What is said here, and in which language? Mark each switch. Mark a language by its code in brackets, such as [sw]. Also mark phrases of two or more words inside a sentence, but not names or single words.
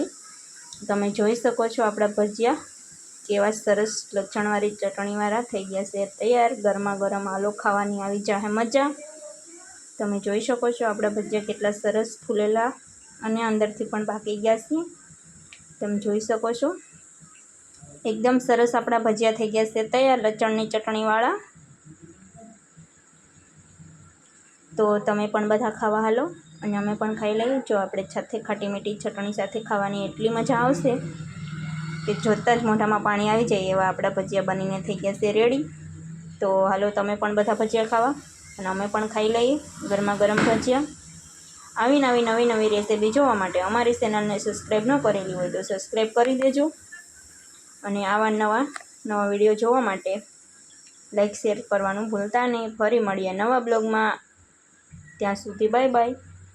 [gu] તમે જોઈ શકો છો આપણા ભજીયા કેવા સરસ લસણવાળી ચટણીવાળા થઈ ગયા છે તૈયાર। ગરમા ગરમ આલો ખાવાની આવી જાહે મજા। તમે જોઈ શકો છો આપણા ભજીયા કેટલા સરસ ફૂલેલા અને અંદરથી પણ પાકી ગયા છે। તમે જોઈ શકો છો એકદમ સરસ અપના ભજિયા થઈ ગયા સે તૈયાર લચણની ચટણીવાળા। તો તમે પણ બધા ખાવા હાલો અને અમે પણ ખાઈ લઈએ। જો આપણે સાથે ખાટી મીઠી ચટણી સાથે ખાવાની એટલી મજા આવશે કે જોતા જ મોઢામાં પાણી આવી જાય એવા આપણા ભજિયા બનીને થઈ ગયા સે રેડી। તો હાલો તમે પણ બધા ભજિયા ખાવા અને અમે પણ ખાઈ લઈએ ગરમા ગરમ ભજિયા। આવી નવી રેસીપી જોવા માટે અમારી ચેનલને સબસ્ક્રાઈબ ન કરેલી હોય તો સબસ્ક્રાઈબ કરી દેજો, અને આવા નવા વિડીયો જોવા માટે [en] like share [gu] કરવાનું ભૂલતા નહીં. ફરી મળીએ નવા બ્લોગમાં. ત્યાં સુધી [en] bye bye.